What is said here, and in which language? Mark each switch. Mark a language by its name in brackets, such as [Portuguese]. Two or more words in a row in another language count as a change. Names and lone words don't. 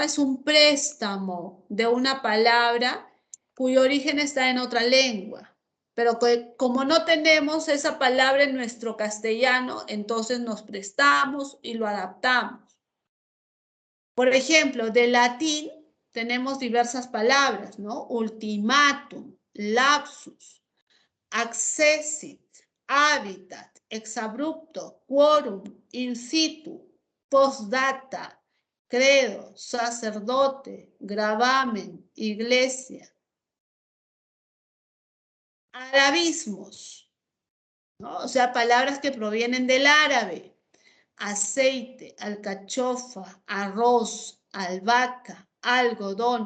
[Spanish] Es un préstamo de una palabra cuyo origen está en otra lengua. Pero como no tenemos esa palabra en nuestro castellano, entonces nos prestamos y lo adaptamos. Por ejemplo, de latín tenemos diversas palabras, ¿no? [Latin] Ultimatum, lapsus, accessit, habitat, exabrupto, quorum, in situ, postdata, credo, [Spanish] sacerdote, gravamen, iglesia. Arabismos, ¿no? O sea, palabras que provienen del árabe. Aceite, alcachofa, arroz, albahaca, algodón.